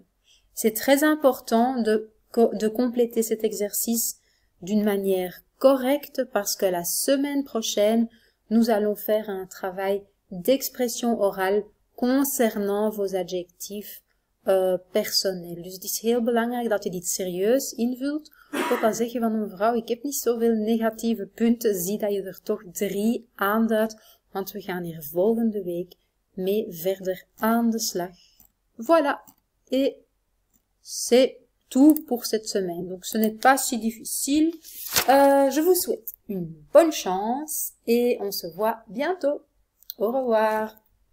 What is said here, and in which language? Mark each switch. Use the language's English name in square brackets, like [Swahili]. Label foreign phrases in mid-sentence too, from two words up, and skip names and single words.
[French] C'est très important de compléter cet exercice d'une manière correcte parce que la semaine prochaine, nous allons faire un travail d'expression orale concernant vos adjectifs personnels. [Dutch] Dus het is heel belangrijk dat je dit serieus invult. Ook al zeg je van een vrouw, ik heb niet zoveel negatieve punten, zie dat je er toch 3 aanduidt, want we gaan hier volgende week mee verder aan de slag. [French] Voilà, et c'est tout pour cette semaine. Donc ce n'est pas si difficile. Je vous souhaite une bonne chance et on se voit bientôt. Au revoir.